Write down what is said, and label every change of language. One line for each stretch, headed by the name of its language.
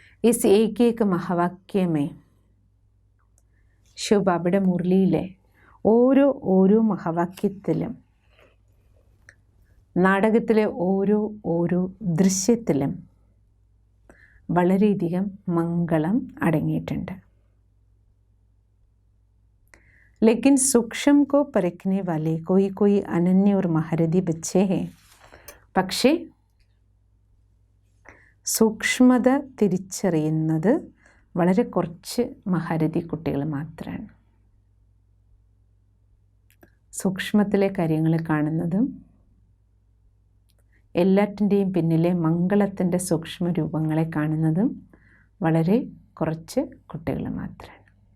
Hindi: Is ഏക മഹാവാക്യമേ,
Malayalam: ശിവബാബയുടെ മുരളിയിലെ ഓരോ മഹാവാക്യത്തിലും, നാടകത്തിലെ ഓരോ ദൃശ്യത്തിലും വളരെയധികം മംഗളം അടങ്ങിയിട്ടുണ്ട്.
Hindi: लेकिन सूक्ष्म को परखने वाले कोई अनन्य और महारथी बच्चे हैं.
Malayalam: പക്ഷേ സൂക്ഷ്മത തിരിച്ചറിയുന്നത് വളരെ കുറച്ച് മഹാരഥി കുട്ടികൾ മാത്രമാണ്. സൂക്ഷ്മത്തിലെ കാര്യങ്ങൾ കാണുന്നതും എല്ലാറ്റിൻ്റെയും പിന്നിലെ മംഗളത്തിൻ്റെ സൂക്ഷ്മ രൂപങ്ങളെ കാണുന്നതും വളരെ കുറച്ച് കുട്ടികൾ മാത്രമാണ്.